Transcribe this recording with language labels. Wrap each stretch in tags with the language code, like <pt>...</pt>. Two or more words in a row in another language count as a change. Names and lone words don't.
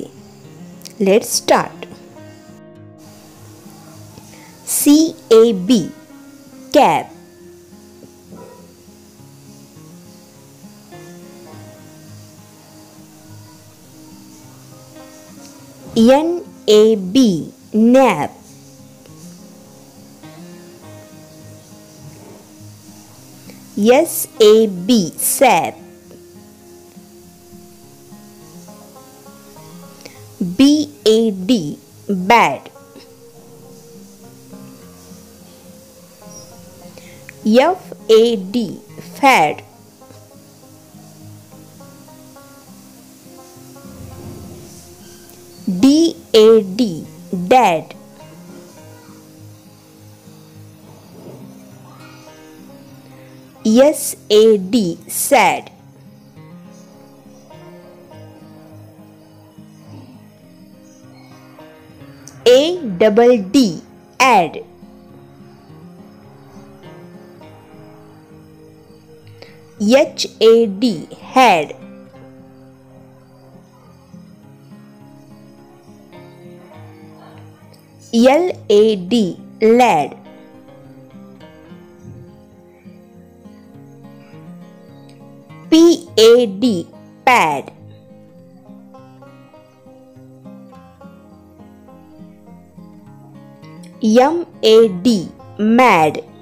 <en>let's start. CAB cab, NAB nap, SAB sap, BAD bad, FAD fad, DAD dad, SAD sad, ADD add, HAD had, LAD lad, PAD pad, MAD mad,</en>